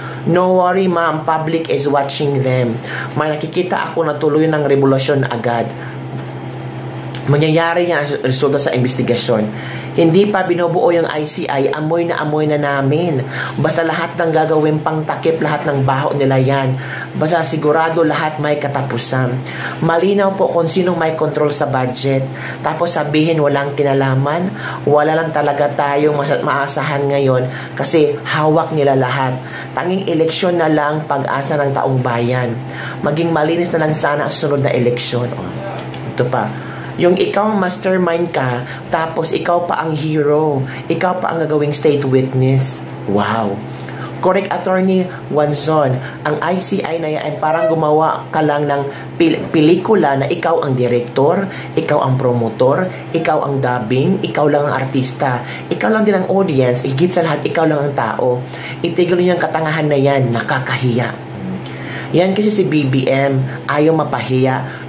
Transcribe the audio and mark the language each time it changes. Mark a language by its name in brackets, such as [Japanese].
[English] No worry ma'am, public is watching them. [Filipino] May nakikita ako na tuloy ng revolusyon agad. Mangyayari yan ang resulta sa investigasyon. Hindi pa binubuo yung ICI, amoy na namin. Basta lahat ng gagawin pang takip, lahat ng baho nila yan. Basta sigurado lahat may katapusan. Malinaw po kung sinong may control sa budget. Tapos sabihin walang kinalaman, wala lang talaga tayong maasahan ngayon kasi hawak nila lahat. Tanging eleksyon na lang pag-asa ng taong bayan. Maging malinis na lang sana ang susunod na eleksyon. Ito pa. Yung ikaw mastermind ka, tapos ikaw pa ang hero. Ikaw pa ang gagawing state witness. Wow. [English] Correct, Attorney Wanzon. [Filipino] Ang ICI na yan ay parang gumawa ka lang ng pelikula na ikaw ang director, ikaw ang promotor, ikaw ang dubbing, ikaw lang ang artista, ikaw lang din ang audience, higit sa lahat, ikaw lang ang tao. Itigil niyo yung katangahan na yan, nakakahiya. Yan kasi si BBM, ayaw mapahiya.